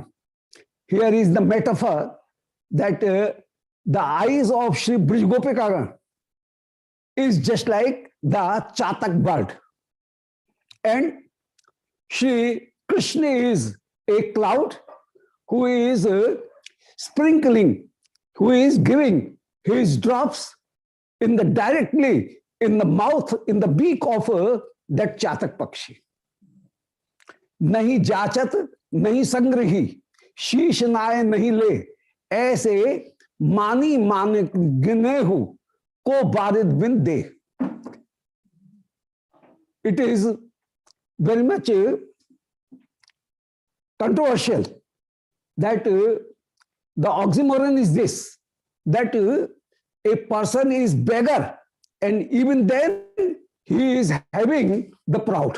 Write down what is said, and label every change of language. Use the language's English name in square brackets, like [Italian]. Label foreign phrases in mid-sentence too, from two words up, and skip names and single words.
[English] Here is the metaphor that the eyes of Shri Brijgopikagan is just like the Chatak bird, and Shri Krishna is a cloud who is sprinkling, who is giving his drops directly in the mouth, in the beak of that [Hindi] चातक पक्षी. [Braj] नहिं जाचत, नहिं संग्रही, शीश नाय नहीं ले, ऐसे मानी मान गिने हु को बारिद बिन दे. [English] It is very much controversial that the oxymoron is this, that a person is beggar and even then he is having the proud.